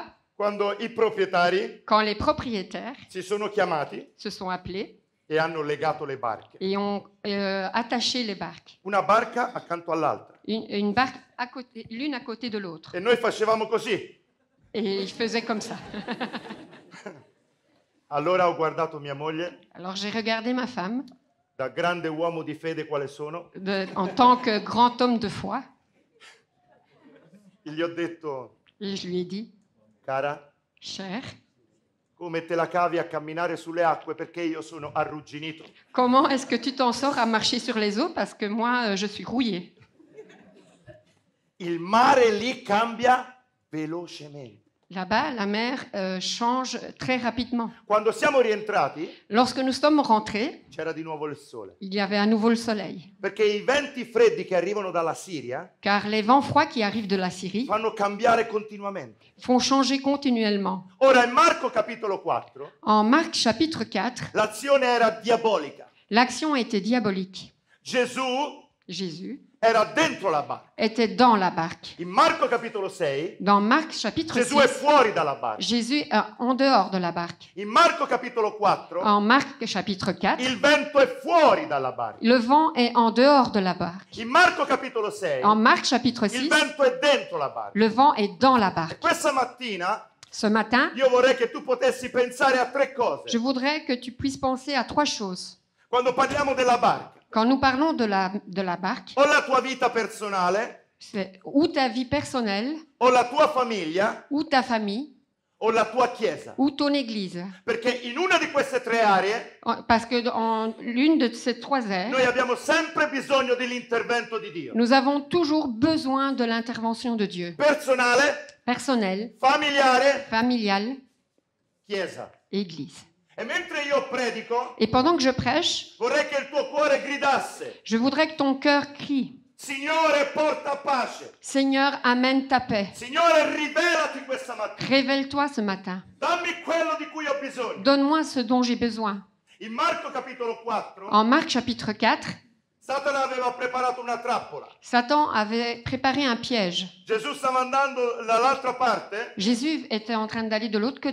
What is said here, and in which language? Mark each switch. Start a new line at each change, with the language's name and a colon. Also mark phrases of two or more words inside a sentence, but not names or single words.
Italian: quando i proprietari
French: quand les propriétaires
Italian: si sono chiamati
French: se sont appelés
Italian: e hanno legato le barche.
French: et ont attaché les barques.
Italian: Una barca accanto all'altra.
French: Une barque l'une à côté de l'autre.
Italian: E noi facevamo così.
French: Et ils faisaient comme ça.
Italian: Allora ho guardato mia moglie,
French: Alors j'ai regardé ma femme,
Italian: da grande uomo di fede quale sono,
French: en tant que grand homme de foi,
Italian: e gli ho detto,
French: et je lui ai dit,
Italian: cara,
French: cher,
Italian: come te la cavi a camminare sulle acque perché io sono arrugginito?
French: comment est-ce que tu t'en sors à marcher sur les eaux parce que moi, je suis rouillée.
Italian: Il mare lì cambia velocemente.
French: Là-bas, la mer change très rapidement.
Italian: Quando siamo rientrati
French: Lorsque nous sommes rentrés,
Italian: c'era di nuovo il sole,
French: il y avait à nouveau le soleil,
Italian: perché i venti freddi che arrivano dalla Siria
French: car les vents froids qui arrivent de la Syrie
Italian: fanno cambiare continuamente.
French: font changer continuellement.
Italian: Ora in Marco capitolo 4
French: En Marc chapitre 4,
Italian: l'azione era diabolica.
French: l'action était diabolique.
Italian: Gesù
French: Jésus
Italian: era dentro la barca.
French: était dans la barque.
Italian: In Marco capitolo 6
French: Dans Marc chapitre
Italian: Gesù
French: 6,
Italian: è fuori dalla barca.
French: Jésus est en dehors de la barque.
Italian: In Marco capitolo 4
French: En Marc chapitre 4,
Italian: il vento è fuori dalla barca.
French: le vent est en dehors de la barque.
Italian: In Marco capitolo 6
French: En Marc chapitre
Italian: il
French: 6,
Italian: vento è dentro la barca.
French: le vent est dans la barque.
Italian: Questa mattina
French: Ce matin,
Italian: io vorrei che tu potessi pensare a tre cose.
French: je voudrais que tu puisses penser à trois choses.
Italian: Quando parliamo della barca,
French: Quand nous parlons de la barque,
Italian: o la tua vita personale,
French: c'est ou ta vie personnelle,
Italian: o la tua famiglia,
French: ou ta famille,
Italian: o la tua chiesa.
French: ou ton église.
Italian: Perché in una di queste tre aree
French: Parce que dans l'une de ces trois aires,
Italian: noi abbiamo sempre bisogno dell'intervento di Dio.
French: nous avons toujours besoin de l'intervention de Dieu.
Italian: Personale,
French: Personnelle,
Italian: familiare,
French: familiale,
Italian: chiesa.
French: église.
Italian: E mentre io predico,
French: Et pendant que je prêche,
Italian: vorrei che il tuo cuore gridasse:
French: je voudrais que ton cœur crie,
Italian: Signore, porta pace.
French: Seigneur, amène ta paix.
Italian: Signore, rivelati questa mattina.
French: Révèle-toi ce matin.
Italian: Dammi quello di cui ho bisogno.
French: Donne-moi ce dont j'ai besoin.
Italian: In Marco capitolo 4,
French: En Marc chapitre 4,
Italian: Satana aveva preparato una trappola.
French: Satan avait préparé un piège.
Italian: Gesù stava andando dall'altra parte
French: Jésus était en train d'aller de l'autre